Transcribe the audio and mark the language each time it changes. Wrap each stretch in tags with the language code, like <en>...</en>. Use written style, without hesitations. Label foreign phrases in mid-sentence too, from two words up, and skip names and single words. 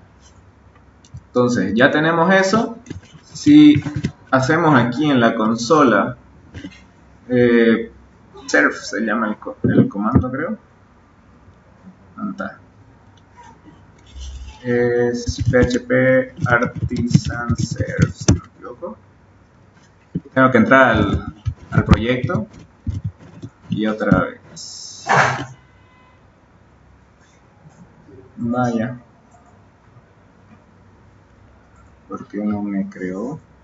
<es>Entonces, ya tenemos eso. Si hacemos aquí en la consola, serf se llama el comando, creo. ¿Dónde está? Es PHP artisan serf, si no me equivoco. Tengo que entrar al proyecto y otra vez. Vaya. ¿Por qué no me creó?</es>